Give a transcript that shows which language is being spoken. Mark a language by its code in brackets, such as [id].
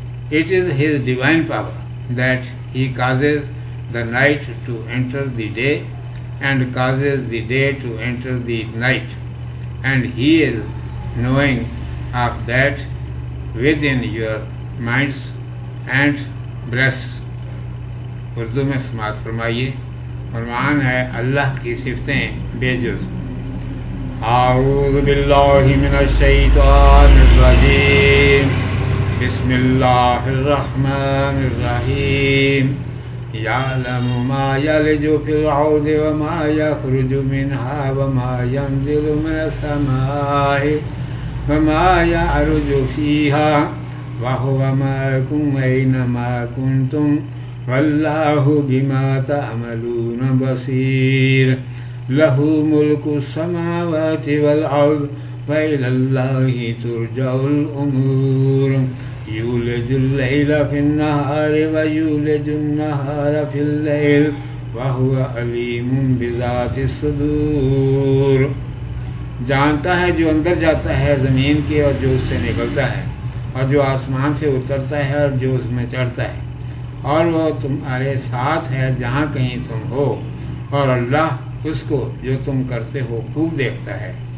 [en] It is His divine power that He causes the night to enter the day, and causes the day to enter the night, and He is knowing of that within your minds and breasts. [ur] Urdu میں سماعت فرمائیے. عنوان ہے اللہ کی صفتیں بےجز. [ar] اعوذ باللہ من الشیطان الرجیم. بسم اللہ الرحمن الرحیم. یعلم ما یلج فی الارض وما یخرج منها وما ینزل من السماء وما يعرج فيها وهو معكم أينما كنتم والله بما تعملون بصير. له ملك السماوات والأرض وإلى الله ترجع الأمور. يولج الليل في النهار ويولج النهار في الليل وهو عليم بذات الصدور. [ur] جانتا ہے جو اندر جاتا ہے زمین کے اور جو اس سے نکلتا ہے، اور جو آسمان سے اترتا ہے اور جو اس میں چڑھتا ہے، اور وہ تمہارے ساتھ ہے جہاں کہیں تم ہو، اور اللہ اس کو جو تم کرتے ہو خوب دیکھتا ہے.